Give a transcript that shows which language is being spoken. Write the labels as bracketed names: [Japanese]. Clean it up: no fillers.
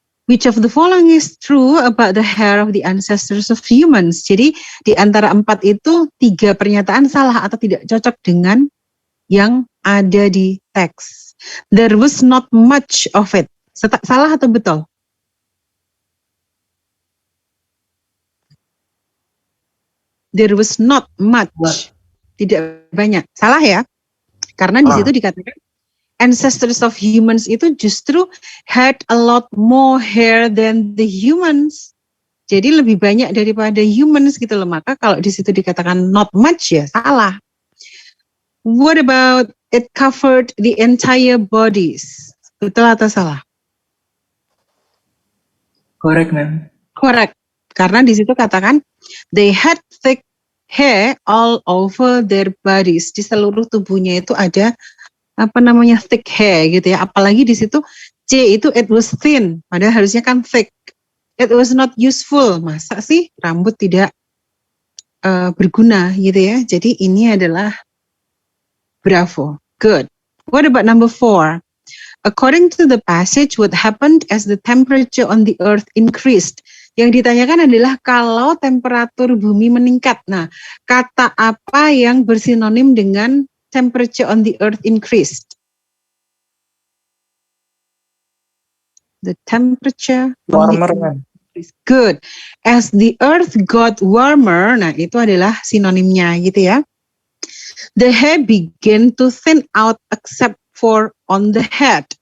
[English] Which of the following is true about the hair of the ancestors of humans? [Indonesian] Jadi di antara 4 itu 3 pernyataan salah atau tidak cocok dengan yang ada di teks. [English] There was not much of it. Salah atau betul? There was not much. Tidak banyak. Salah ya? [Indonesian] Karena di situ dikatakan ancestors of humans itu justru had a lot more hair than the humans. Jadi lebih banyak daripada humans gitu loh. Maka kalau di situ dikatakan not much ya salah. [English] What about it covered the entire bodies? [Indonesian] Betul atau salah? [English] Correct, ma'am. Correct. [Indonesian] Karena di situ katakan they had thick hair all over their bodies. Di seluruh tubuhnya itu ada thick hair gitu ya. Apalagi di situ C itu it was thin, padahal harusnya kan thick. [English] It was not useful. [Indonesian] Masa sih rambut tidak berguna gitu ya. Jadi ini adalah bravo. Good. [English] What about number 4? According to the passage, what happened as the temperature on the earth increased? [Indonesian] Yang ditanyakan adalah kalau temperatur bumi meningkat. Nah, kata apa yang bersinonim dengan temperature on the earth increased? [English] The temperature Warmer, ma'am. increased. Good. [Indonesian] As the earth got warmer, nah itu adalah sinonimnya gitu ya. [English] The hair began to thin out except for on the head.